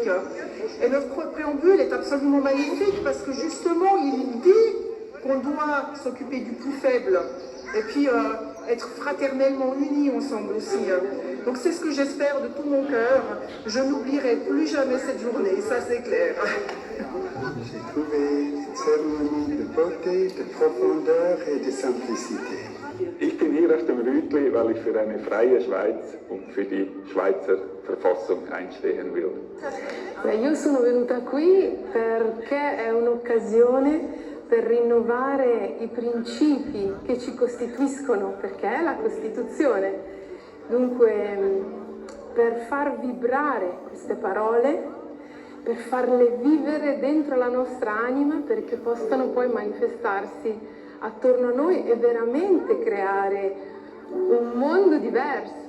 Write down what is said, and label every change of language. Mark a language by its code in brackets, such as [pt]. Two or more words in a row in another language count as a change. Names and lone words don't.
[fr] Et notre préambule est absolument magnifique parce que justement, il dit qu'on doit s'occuper du plus faible et puis être fraternellement unis ensemble aussi. Donc c'est ce que j'espère de tout mon cœur. Je n'oublierai plus jamais cette journée, ça c'est clair. J'ai trouvé une cérémonie de beauté, de profondeur et de simplicité. [de] Ich bin hier auf dem Rütli, weil ich für eine freie Schweiz und für die Schweizer Verfassung einstehen will. [it] Io sono venuta qui perché è un'occasione per rinnovare i principi che ci costituiscono, perché è la Costituzione. Dunque, per far vibrare queste parole, per farle vivere dentro la nostra anima, perché possano poi manifestarsi attorno a noi e veramente creare un mondo diverso.